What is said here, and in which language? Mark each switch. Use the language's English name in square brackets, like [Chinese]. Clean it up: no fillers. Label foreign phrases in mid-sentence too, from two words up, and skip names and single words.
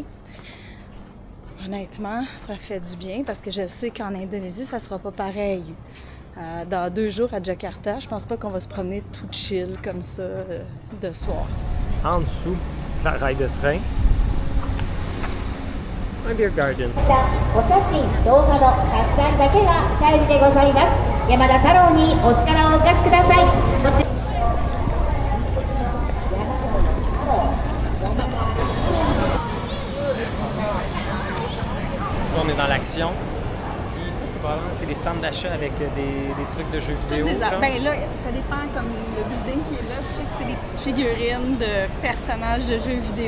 [French] Honnêtement, ça fait du bien, parce que je sais qu'en Indonésie, ça sera pas pareil. Dans 2 jours à Jakarta, je pense pas qu'on va se promener tout chill comme ça de soir. En dessous de la rail de train, un [English] beer garden. [Japanese] お写真、動画の撮影だけが謝礼でございます。山田太郎にお力をお貸しください。こちら [French] On est dans l'action. Puis ça, c'est probablement des centres d'achat avec des trucs de jeux vidéo. Ben là, ça dépend, comme le building qui est là, je sais que c'est des petites figurines de personnages de jeux vidéo.